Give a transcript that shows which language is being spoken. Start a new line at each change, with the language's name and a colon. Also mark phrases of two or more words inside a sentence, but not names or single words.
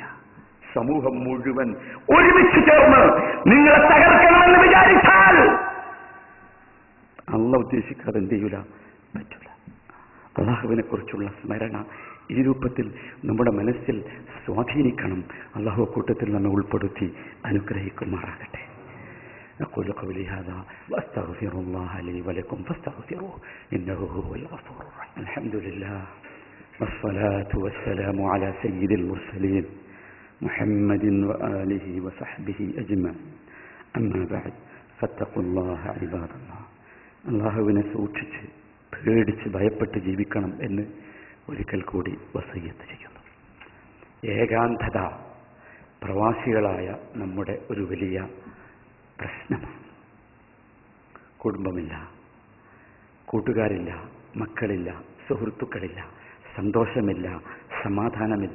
Malayalam: സമൂഹം മുഴുവൻ ഒരുമിച്ച് ചേർന്ന് നിങ്ങളെ തകർക്കണമെന്ന് വിചാരിച്ചാൽ അള്ളാഹ് ഉദ്ദേശിക്കാതെ എന്ത് ചെയ്യൂല, പറ്റൂല. അള്ളാഹുവിനെ കുറിച്ചുള്ള സ്മരണ ഈ രൂപത്തിൽ നമ്മുടെ മനസ്സിൽ സ്വാധീനിക്കണം. അള്ളാഹു കൂട്ടത്തിൽ നമ്മെ ഉൾപ്പെടുത്തി അനുഗ്രഹിക്കുമാറാകട്ടെ.
Arabic: أقول قولي هذا وأستغفر الله لي ولكم فاستغفروه إنه هو الغفور الرحيم. الحمد لله والصلاة والسلام على سيد المرسلين محمد وآله وصحبه أجمعين. أما بعد فاتقوا الله عباد الله.
Malayalam: അള്ളാഹുവിനെ സൂക്ഷിച്ച് പേടിച്ച് ഭയപ്പെട്ട് ജീവിക്കണം എന്ന് ഒരിക്കൽ കൂടി വസിയ്യത്ത് ചെയ്യുന്നു. ഏകാന്തത പ്രവാസികളായ നമ്മുടെ ഒരു വലിയ പ്രശ്നമാണ്. കുടുംബമില്ല, കൂട്ടുകാരില്ല, മക്കളില്ല, സുഹൃത്തുക്കളില്ല, സന്തോഷമില്ല, സമാധാനമില്ല.